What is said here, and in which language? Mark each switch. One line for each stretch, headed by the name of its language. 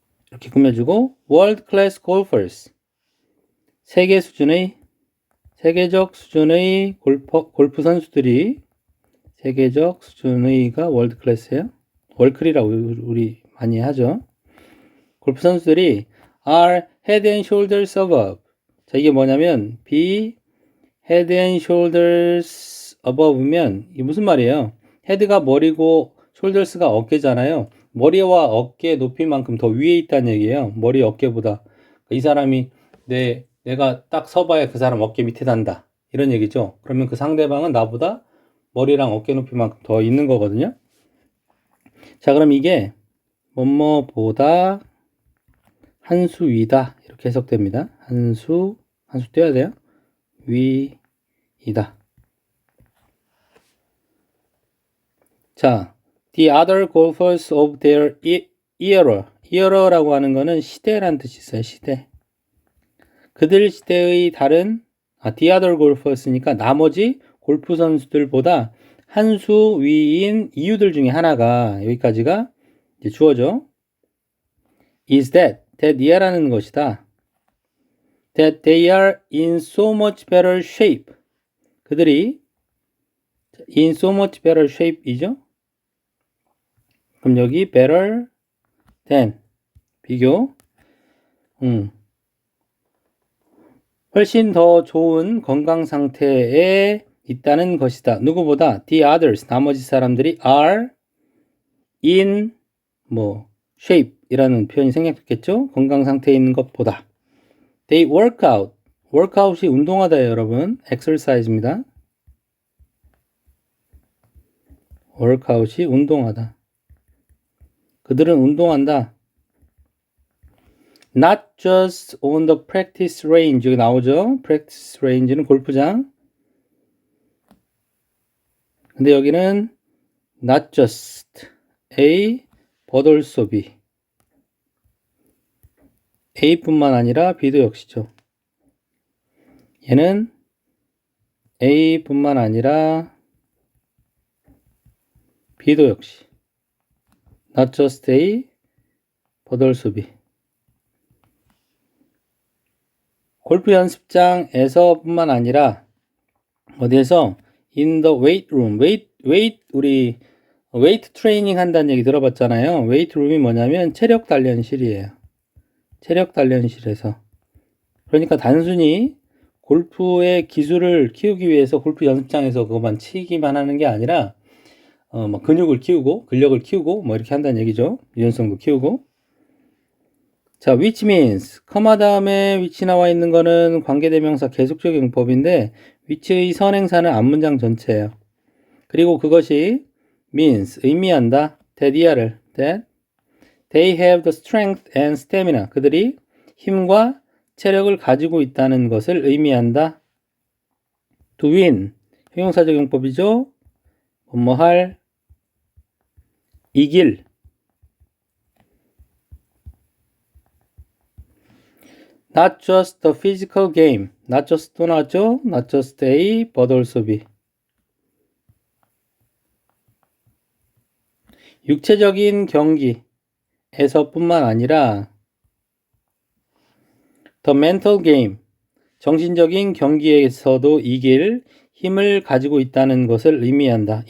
Korean: 이렇게 꾸며주고
English: World class golfers,
Korean: 세계적 수준의 골프 선수들이 세계적 수준의가 월드 클래스예요. 월클이라고 우리 많이 하죠. 골프 선수들이
English: are head and shoulders above.
Korean: 자, 이게 뭐냐면
English: be head and shoulders above
Korean: 면 이게 무슨 말이에요? 헤드가 머리고 shoulders가 어깨잖아요. 머리와 어깨 높이만큼 더 위에 있다는 얘기예요. 머리 어깨보다. 이 사람이 내가 딱 서봐야 그 사람 어깨 밑에 단다. 이런 얘기죠. 그러면 그 상대방은 나보다 머리랑 어깨 높이만큼 더 있는 거거든요. 자, 그럼 이게 뭐뭐보다 한 수 위다. 이렇게 해석됩니다. 한 수 떼야 돼요. 위이다.
English: 자, the other golfers of their era.
Korean: era라고 하는 거는 시대라는 뜻이 있어요. 시대. 그들 시대의 다른
English: the other golfers
Korean: 니까 나머지 골프 선수들보다 한 수 위인 이유들 중에 하나가 여기까지가 이제 주어죠.
English: is that
Korean: 이하라는 것이다.
English: that they are in so much better shape.
Korean: 그들이
English: in so much better shape이죠.
Korean: 그럼 여기 better than 비교 훨씬 더 좋은 건강 상태에 있다는 것이다. 누구보다
English: the others
Korean: 나머지 사람들이
English: are in shape
Korean: 이라는 표현이 생략됐겠죠. 건강 상태에 있는 것보다.
English: they work out.
Korean: workout이 운동하다예요, 여러분. exercise입니다. workout이 운동하다. 그들은 운동한다.
English: Not just on the practice range.
Korean: 여기 나오죠. practice range는 골프장. 근데 여기는
English: not just a but also be.
Korean: A뿐만 아니라 B도 역시죠. 얘는 A뿐만 아니라 B도 역시
English: not just A, but also B.
Korean: 골프 연습장에서 뿐만 아니라 어디에서
English: in the weight room,
Korean: 우리 웨이트 트레이닝 한다는 얘기 들어봤잖아요. 웨이트 룸이 뭐냐면 체력 단련실이에요. 체력 단련실에서. 그러니까 단순히 골프의 기술을 키우기 위해서 골프 연습장에서 그것만 치기만 하는 게 아니라 뭐 근육을 키우고 근력을 키우고 뭐 이렇게 한다는 얘기죠. 유연성도 키우고. 자,
English: which means
Korean: 커마 다음에 which 나와 있는 거는 관계대명사 계속적 용법인데 which의 선행사는 앞문장 전체예요. 그리고 그것이 means 의미한다. that이야를
English: that they have the strength and stamina
Korean: 그들이 힘과 체력을 가지고 있다는 것을 의미한다.
English: to win
Korean: 형용사적 용법이죠. 뭐할 이길
English: not just the physical game not just
Korean: 또 나왔죠.
English: not just A but also B
Korean: 육체적인 경기에서 뿐만 아니라
English: the mental game
Korean: 정신적인 경기에서도 이길 힘을 가지고 있다는 것을 의미한다.